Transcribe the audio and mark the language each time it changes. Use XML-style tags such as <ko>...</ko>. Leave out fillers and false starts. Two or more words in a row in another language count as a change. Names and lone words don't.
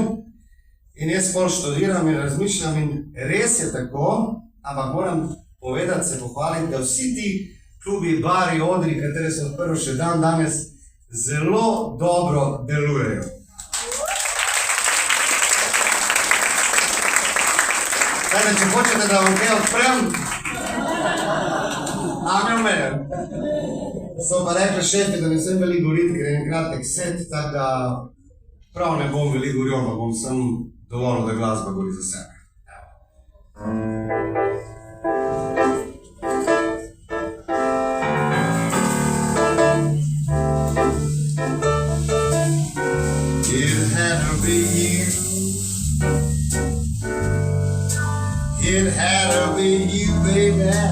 <sl>In jaz pol študiram in razmišljam in res je tako, ampak moram povedati, se pohvaliti, da vsi ti klubi, bari, odri, katere so odprli še dan danes, zelo dobro delujejo. Zdaj, če hočete, da vam kaj odprem,</sl> <en>I'm your man.</en> <sl>So pa rekli šefi, da ne sem veliko govoriti, ker je en kratek set, tako da prav ne bom veliko govoril, ampak bom sem dovolj, da glasba govori za sebe.</sl> <en>It had to be you. It had to be you, baby.</en>